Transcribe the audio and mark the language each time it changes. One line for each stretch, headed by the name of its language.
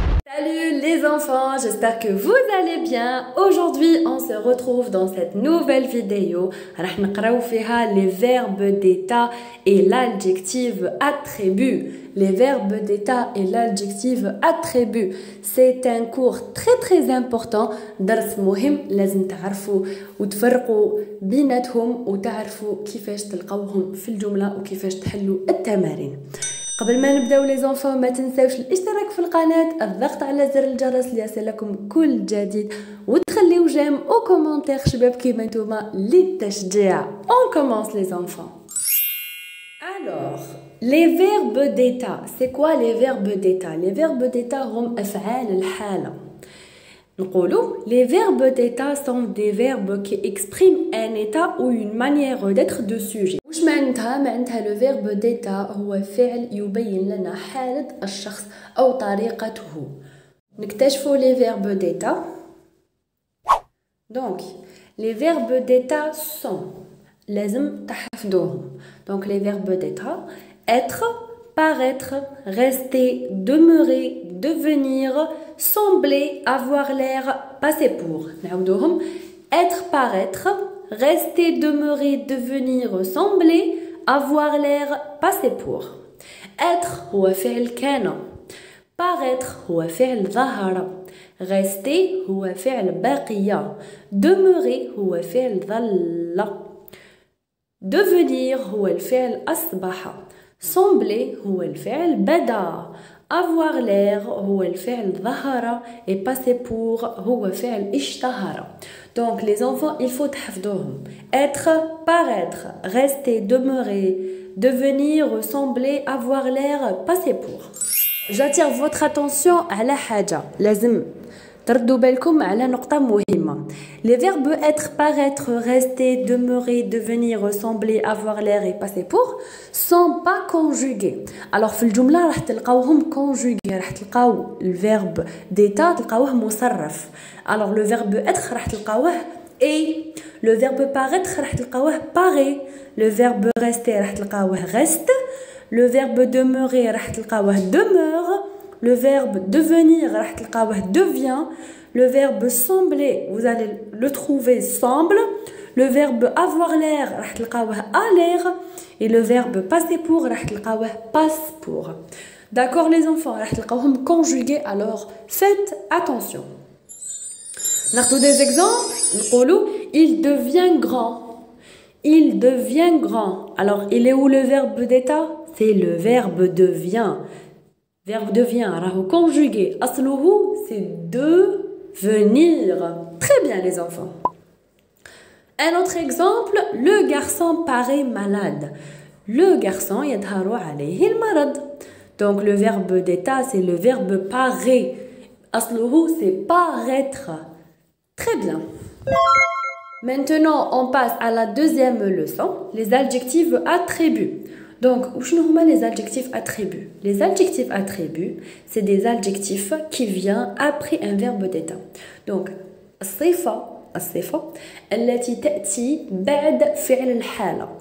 French: Salut les enfants, j'espère que vous allez bien. Aujourd'hui, on se retrouve dans cette nouvelle vidéo.
Arabic: راح نقراو فيها
French: les verbes d'état et l'adjectif attribut. Les verbes d'état et l'adjectif attribut. C'est un cours très important.
Arabic: درس مهم لازم تعرفوا وتفرقوا بيناتهم وتعرفوا كيفاش تلقاوهم في الجملة وكيفاش تحلوا التمارين. قبل ما نبداو لي زونفون ما تنساوش الاشتراك في القناه، الضغط على زر الجرس ليصلكم كل جديد وتخليو جيم او كومونتير شباب كيما نتوما للتشجيع.
French: On commence les enfants. Alors, les verbes d'état, c'est quoi les verbes d'état? Les verbes d'état
Arabic: هم افعال الحاله. نقولوا
French: les verbes d'état sont des verbes qui expriment un état ou une manière d'être de sujet.
Arabic: واش معناتها
French: le verbe d'état
Arabic: هو فعل يبين لنا حالة الشخص أو طريقته. نكتشفوا
French: les verbes d'état. Donc les verbes d'état sont
Arabic: لازم تحفظوهم.
French: Donc les verbes d'état: être, paraître, rester, demeurer, devenir, sembler, avoir l'air, passer pour.
Arabic: نعاودوهم:
French: être, paraître, rester, demeurer, devenir, sembler, avoir l'air, passer pour.
Arabic: être هو فعل كان. paraître هو فعل ظهر. rester هو فعل بقي. demeurer هو فعل ظل. devenir هو الفعل أصبح. sembler هو الفعل بدا. avoir l'air هو الفعل ظهر.
French: et passer pour
Arabic: هو فعل اشتهر.
French: Donc les enfants, il faut
Arabic: تحفظوهم.
French: être, paraître, rester, demeurer, devenir, ressembler, avoir l'air, passer pour. J'attire votre attention
Arabic: على حاجة لازم تردوا بالكم على نقطة مهمة.
French: Les verbes être, paraître, rester, demeurer, devenir, ressembler, avoir l'air et passer pour sont pas conjugués.
Arabic: Alors في الجملة راح تلقاوهم conjugués. راح تلقاو الverbe d'état تلقاوه مصرف.
French: Alors le verbe être
Arabic: راح تلقاوه
French: et. le verbe paraître راح تلقاوه paraît. le verbe rester
Arabic: راح تلقاوه
French: reste. le verbe demeurer راح تلقاوه demeure. le verbe devenir
Arabic: راح تلقاوه
French: devient. le verbe sembler vous allez le trouver semble. le verbe avoir l'air
Arabic: راح تلقاوه
French: a l'air. et le verbe passer pour راح تلقاوه passe pour. D'accord les enfants,
Arabic: راح تلقاوهم
French: conjugués, alors faites attention.
Arabic: ناخذ
French: des exemples.
Arabic: نقولوا
French: il devient grand. il devient grand. Alors il est où le verbe d'état? C'est le verbe devient. verbe devient
Arabic: راهو
French: conjugué.
Arabic: أصله
French: c'est devenir. Très bien les enfants. Un autre exemple, le garçon paraît malade.
Arabic: Le garçon يظهر عليه المرض.
French: Donc le verbe d'état c'est le verbe paraît.
Arabic: أصله
French: c'est paraître. Très bien. Maintenant on passe à la deuxième leçon, les adjectifs attributs. Donc
Arabic: شنو هما
French: les adjectifs attributs? Les adjectifs attributs c'est des adjectifs qui viennent après un verbe d'état.
Arabic: Donc الصفة التي تأتي بعد فعل الحالة.